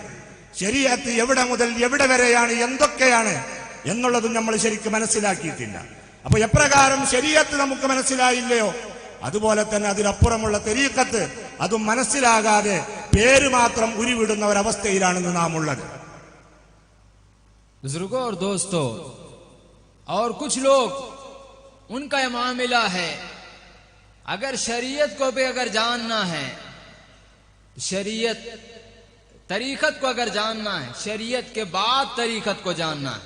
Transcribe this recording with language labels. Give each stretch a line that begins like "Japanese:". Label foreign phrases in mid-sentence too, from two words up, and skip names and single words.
Malayalam: ശരീഅത്ത് എവിടെ മുതൽ എവിടെ വരെയാണ്, എന്തൊക്കെയാണ് എന്നുള്ളതും നമ്മൾ ശരിക്കും മനസ്സിലാക്കിയിട്ടില്ല. അപ്പൊ എപ്രകാരം ശരീഅത്ത് നമുക്ക് മനസ്സിലായില്ലയോ അതുപോലെ തന്നെ അതിനപ്പുറമുള്ള തരീഖത്ത് അതും മനസ്സിലാകാതെ പേര് മാത്രം ഉരുവിടുന്ന ഒരവസ്ഥയിലാണെന്ന് നാം ഉള്ളത്.
Hindi: बुजुर्गों और दोस्तों, और कुछ लोग उनका यह मामला है, अगर शरीयत को भी अगर जानना है, शरीयत तरीकत को अगर जानना है, शरीयत के बाद तरीकत को जानना है।